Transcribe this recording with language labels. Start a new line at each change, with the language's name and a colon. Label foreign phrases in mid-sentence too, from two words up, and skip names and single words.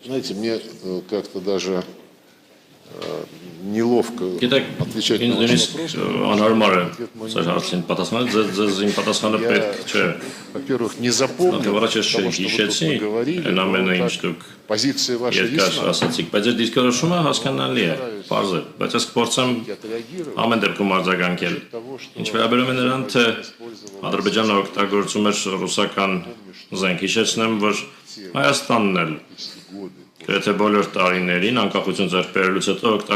Russian: Знаете, мне как-то даже неловко отвечать на ваш вопрос. Я, во-первых, не запомнил того, что вы тут говорили, но так, позиция ваша ясна.
Armenian: Ամեն դեպքում արձագանքել։ Ինչ վերաբերում է նրան, թե Ադրբեջանը օգտագործում էր ռուսական զենք, հիշեցնեմ, որ Հայաստանն էլ գրեթե բոլոր տարիներին անկախություն ձեռք բերելուց հետո